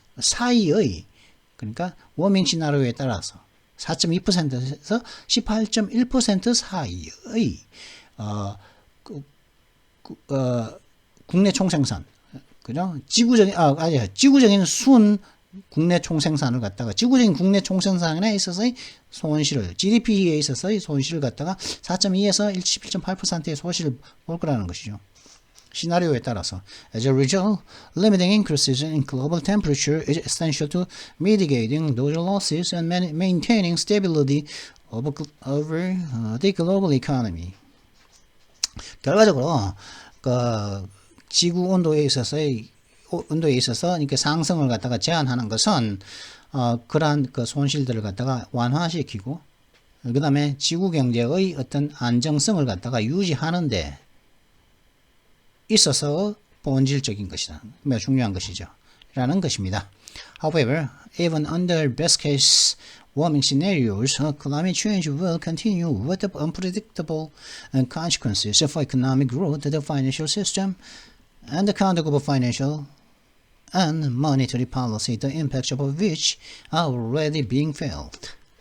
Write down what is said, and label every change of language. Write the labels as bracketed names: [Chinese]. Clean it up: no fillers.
[Korean] 사이의 그러니까 워밍 시나리오에 따라서 4.2%에서 18.1% 사이의 국내 총생산, 그죠? 지구적인 순 국내 총생산을 갖다가 지구적인 국내 총생산에 있어서의 손실을 GDP에 있어서의 손실을 갖다가 4.2에서 11.8%의 손실을 볼 거라는 것이죠. 시나리오에 따라서 [English] as a result, limiting increases in global temperature is essential to mitigating those losses and maintaining stability over the global economy. [Korean] 결과적으로 그 지구 온도에 있어서 이렇게 상승을 갖다가 제한하는 것은 그러한 그 손실들을 갖다가 완화시키고 그 다음에 지구 경제의 어떤 안정성을 갖다가 유지하는데 있어서 본질적인 것이다. 매우 중요한 것이죠. 라는 것입니다. [English] However, even under best case warming scenarios, climate change will continue with unpredictable consequences for economic growth, the financial system, and the counter-global financial and monetary policy, the impacts of which are already being felt.